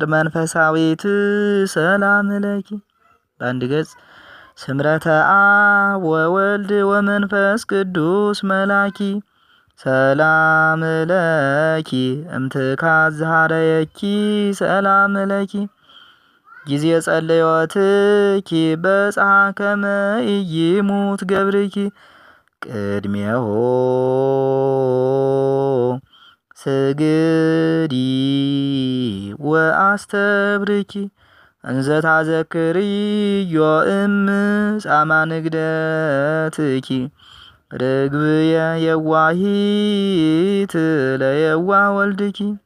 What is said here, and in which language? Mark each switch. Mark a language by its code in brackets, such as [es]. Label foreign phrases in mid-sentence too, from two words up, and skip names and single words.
[gez] መንፈሳዊት ሰላም ለኪ። [am] በአንድ ገጽ [gez] ስምረተ አብ ወወልድ ወመንፈስ ቅዱስ መላኪ ሰላም ለኪ እምትካዝ ዛሃረየኪ ሰላም ለኪ ጊዜ ጸለዮትኪ በጽሐ ከመ ኢይሙት ገብርኪ ቅድሜሆ ስግዲ ወአስተብርኪ እንዘ ታዘክርዮ ጻማ ንግደትኪ ርግብየ የዋሂት ለየዋ ወልድኪ